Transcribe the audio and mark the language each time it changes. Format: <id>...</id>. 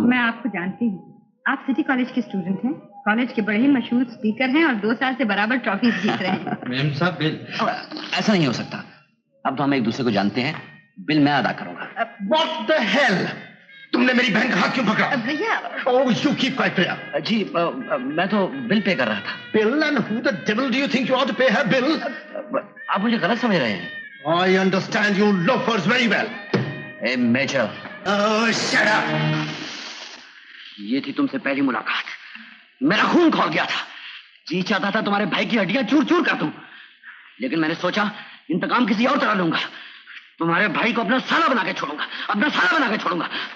<hi>मैं आपको जानती हूँ। आप सिटी कॉलेज के स्टूडेंट हैं। कॉलेज के बड़े ही मशहूर स्पीकर हैं और 2 साल से बराबर ट्रॉफीज जीत रहे हैं। मैम साहब बिल। ऐसा नहीं हो सकता। अब तो हम एक दूसरे को जानते हैं। बिल मैं अदा करूंगा।</hi> <en>What the hell?</en> <hi>तुमने मेरी बहन का हाथ क्यों पकड़ा? भैया,</hi> <en>Oh, you keep quiet, भैया।</en> <hi>जी मैं तो बिल पे कर रहा था।</hi> <en>Bill and who the devil do you think you ought to pay her bill?</en> <hi>आप मुझे गलत समझ रहे हैं।</hi> <en>I understand you loafers very well.</en> <hi>A major.</hi> <en>Oh, shut up.</en> <hi>ये थी तुमसे पहली मुलाकात। मेरा खून खौल गया था। जी चाहता था तुम्हारे भाई की हड्डियां चूर चूर कर दूं, लेकिन मैंने सोचा इंतकाम किसी और तरह लूंगा। तुम्हारे भाई को अपना साला बना के छोड़ूंगा, अपना साला बना के छोड़ूंगा।</hi>